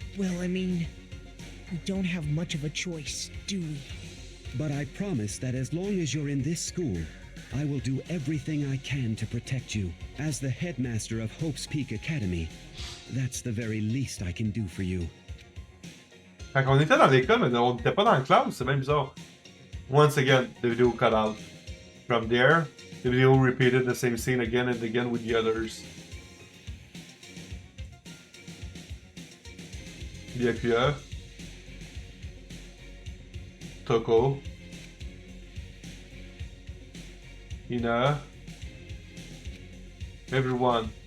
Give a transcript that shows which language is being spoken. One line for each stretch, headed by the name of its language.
English: Well, I mean, we don't have much of a choice, do we? but I promise that as long as you're in this school, I will do everything I can to protect you. As the headmaster of Hope's Peak Academy, that's the very least I can do for you.
French: Fait qu'on était dans l'école, mais on n'était pas dans la classe, c'est même bizarre.
English: Once again, the video cut out. From there, the video repeated the same scene again and again with the others. Byakuya, Toko, Ina, everyone.